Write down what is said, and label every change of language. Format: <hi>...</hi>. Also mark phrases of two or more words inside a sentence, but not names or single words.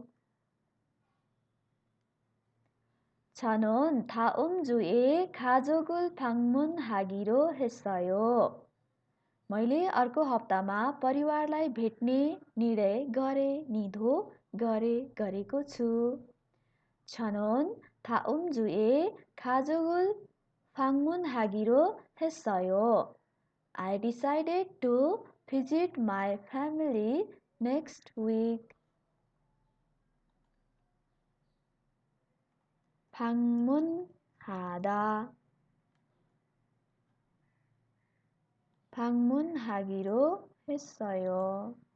<ko>저는 다음 주에 가족을 방문하기로 했어요.</ko> <ne>मैले अर्को हप्तामा परिवारलाई भेट्ने निर्णय निधो गरेको छु।</ne> <ko>저는 다음 주에 가족을 방문하기로 했어요.</ko> <en>I decided to visit my family next week.</en> <ko>방문하기로 했어요.</ko>